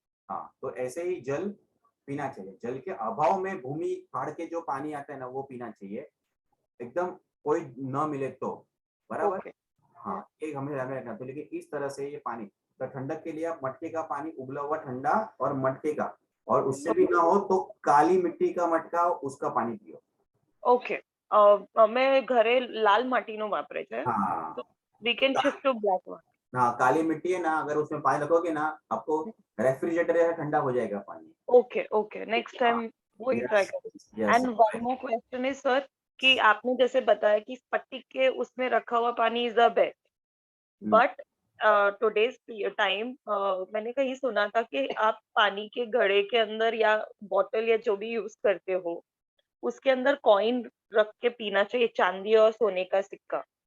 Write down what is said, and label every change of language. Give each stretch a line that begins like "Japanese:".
Hindi: हाँ, तो ऐसे ही जल पीना चाहिए। जल के अभाव में भूमि फाड़ के जो पानी आता है ना वो पीना चाहिए, एकदम कोई न मिले तो, बराबर। ओके हाँ, एक हमें ध्यान में रखना। तो लेकिन इस तरह से ये पानी, तो ठंडक के लिए आप मटके का पानी, उबला हुआ ठंडा और मटके का, और उससे भी ना हो तो काली मिट्टी का मटका, उसका पानी पियो।
Gujarati: ओके અમે ઘરે લાલ માટીનો વાપરે છે
Hindi: हाँ
English: તો we can shift to black one
Hindi: हाँ, काली मिट्टी है ना, अगर उसमें पानी रखोगे ना, आपको रेफ्रिजरेटर जैसा ठंडा हो जाएगा पानी। ओके ओके नेक्स्ट टाइम वही ट्राई करेंगे yes,
English: and one more question is
Hindi: sir कि आपने जैसे बताया कि स्पटिक के उसमें रखा हुआ पानी
English: is the best but today's time
Hindi: मैंने कहीं सुना था कि आप पानी के घड़े के अंदर या बॉटल या जो भी यूज करते हो उसके अंदर कॉइन रख के पीना चाहिए, चांदी और सोने का सिक्का।